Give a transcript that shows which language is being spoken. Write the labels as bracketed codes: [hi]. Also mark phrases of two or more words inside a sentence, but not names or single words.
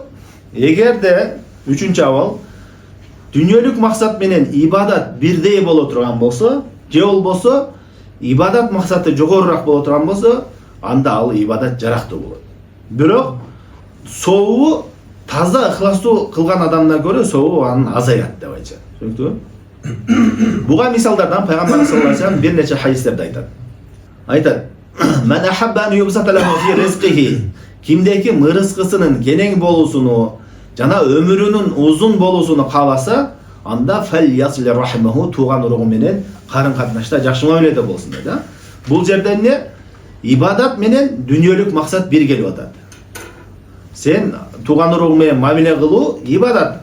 [ky] Эгерде үчүнчү абал дүйнөлүк максат менен ибадат бирдей боло турган болсо, же болбосо ибадат максаты жогорураак боло турган болсо, анда ал ибадат жарактуу болот. Бирок сообу таза ыхластуу кылган адамдан көрө сообу анын азаят деп айтышат. Түшүнүктүбү? Буга мисалдардан пайгамбар [ar] صلى الله عليه وسلم [ky] бир нече хадистерде айтат. Айтат: [ar] "من أحب أن يبسط له في رزقه", [ky] кимдеки рызкысынын кенең болуусуну жана өмүрүнүн узун болуусуну кааласа, анда [ar] فليصل رحمه, [ky] тууган уругу менен карын катнашта жакшы мамиледе болсун дейт. Бул жерде эмне? Ибадат менен дүйнөлүк максат бир келип атат. Сен тууган уругу менен мамиле кылуу ибадат.